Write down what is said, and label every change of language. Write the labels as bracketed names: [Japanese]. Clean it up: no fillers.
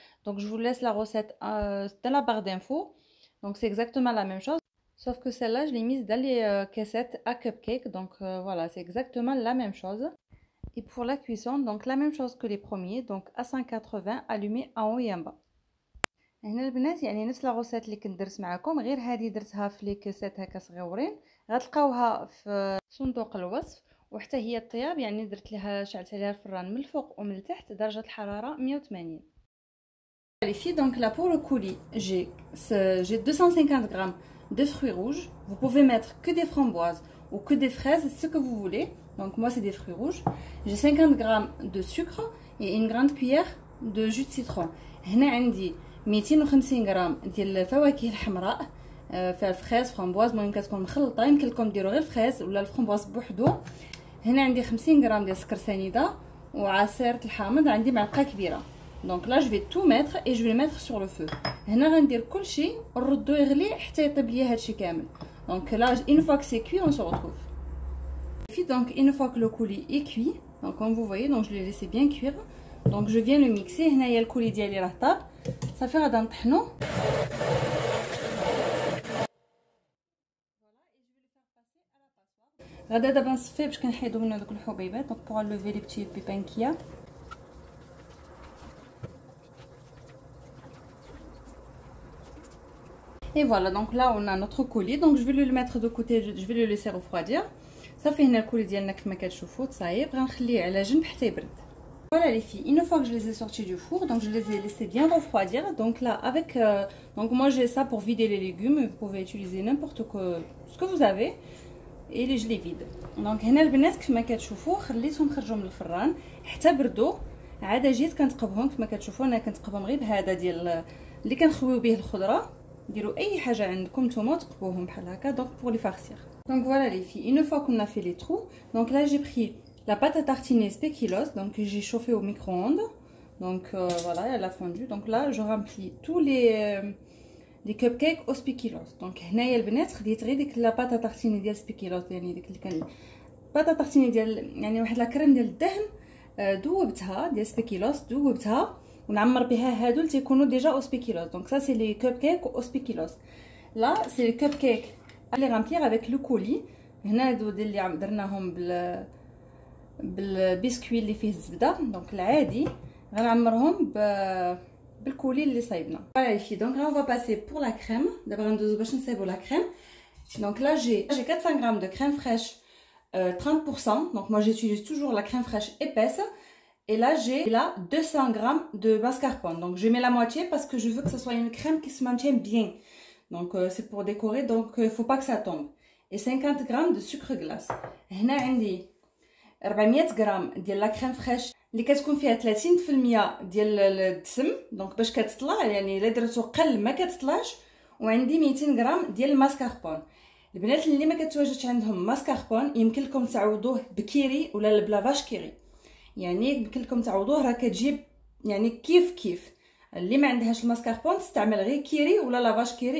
[French] Donc je vous laisse la recette dans la barre d'infos. Donc c'est exactement la même chose, sauf que celle-là je l'ai mise dans les caissettes à cupcakes. Donc voilà, c'est exactement la même chose. Et pour la cuisson, donc la même chose que les premiers, donc à 180 allumé en haut et en bas. [Arabic] هنا البنات يعني نفس لا روسيت اللي كنت درت معكم، غير هذه درتها في لي كيسات هكا صغيورين. غتلقاوها في صندوق الوصف. وحتى هي الطياب يعني درت لها شعلت عليها الفران من الفوق ومن التحت درجه الحراره 180. [French] Les filles, donc là pour le coulis, j'ai 250 grammes de fruits rouges. Vous pouvez mettre que des framboises ou que des fraises, ce que vous voulez. Donc moi c'est des fruits rouges. J'ai 50 grammes de sucre et une grande cuillère de jus de citron. [Arabic] هنا عندي 250 غرام ديال الفواكه الحمراء، فيها الفريز فramboise، المهم كتكون مخلطه، يمكن لكم ديروا غير الفريز ولا الفramboise بوحدو. هنا عندي 50 غرام ديال السكر سنيده وعصير الحامض، عندي معلقه كبيره. [French] Donc là je vais tout mettre et je vais le mettre sur le feu. [Arabic] هنا غندير كلشي نردو يغلي حتى يطيب ليا هادشي كامل. [French] Donc là une fois que c'est cuit on se retrouve. Donc une fois que le coulis est cuit, donc comme vous voyez, donc je l'ai laissé bien cuire. Donc je viens le mixer. [Arabic] هنايا الكولي ديالي راه طاب صافي، غادا نطحنو. غادا دابا نصفيه باش كنحيدو منه دوك الحبيبات. [French] دونك pour enlever les petits pépins qu'il y a. Et voilà, donc là on a notre coulis. Donc je vais le mettre de côté, je vais le laisser refroidir. [Arabic] صافي هنا الكولي ديالنا كما كتشوفوا تصايب، غنخليه على جنب حتى يبرد. [French] Voilà les filles, une fois que je les ai sortis du four, donc je les ai laissés bien refroidir. Donc là avec donc moi j'ai ça pour vider les légumes, vous pouvez utiliser n'importe quoi ce que vous avez et je les vide. [Arabic] Donc هنا البنات كما كتشوفوا خليتهم خرجوا من الفران حتى بردوا، عاد جيت كنتقبهم كما كتشوفوا. انا كنتقبهم غير بهذا ديال اللي كنخويو به الخضره. ديروا اي حاجه عندكم نتوما تقبوهم بحال هكا. [French] دونك pour les farcir. Donc voilà les filles, une fois qu'on a fait les trous, donc là j'ai pris la pâte à tartiner spéculoos, donc j'ai chauffé au micro-ondes. Donc voilà, elle a fondu. Donc là je remplis tous les cupcakes au spéculoos. [Arabic] Donc هنايا البنات خديت غير ديك لا بâte à tartiner ديال spéculoos، يعني ديك اللي كان بâte à tartiner ديال يعني واحد لا كريم ديال الدهن، دوبتها ديال spéculoos، دوبتها ونعمر بها هادو اللي تيكونوا ديجا او spéculoos. [French] Donc ça c'est les cupcakes au spéculoos. Là c'est les cupcakes à les remplir avec le coulis. [Arabic] هنا هادو اللي درناهم بالبسكويت اللي فيه الزبده. دونك العادي غنعمرهم بالكولي اللي صايبنا. [French] Voilà les filles, donc là on va passer pour la crème. [Arabic] دابا غندوزو باش نصايبو la crème. [French] Donc là j'ai 400 grammes de crème fraîche 30%. Donc moi j'utilise toujours la crème fraîche épaisse. Et là j'ai 200 grammes de mascarpone. Donc je mets la moitié parce que je veux que ça soit une crème qui se maintienne bien. Donc c'est pour décorer, donc il faut pas que ça tombe. Et 50 grammes de sucre glace. [Arabic] هنا عندي 400 غرام ديال لا كريم فريش اللي كتكون فيها 30% ديال الدسم، دونك باش كتطلع يعني الا درتو قل ما كتطلعش. وعندي 200 غرام ديال الماسكاربون. البنات اللي ما كتواجدش عندهم ماسكاربون يمكن لكم تعوضوه بكيري ولا بلافاش كيري، يعني يمكن لكم تعوضوه، راه كتجيب يعني كيف اللي ما عندهاش الماسكاربون تستعمل غير كيري ولا لافاش كيري.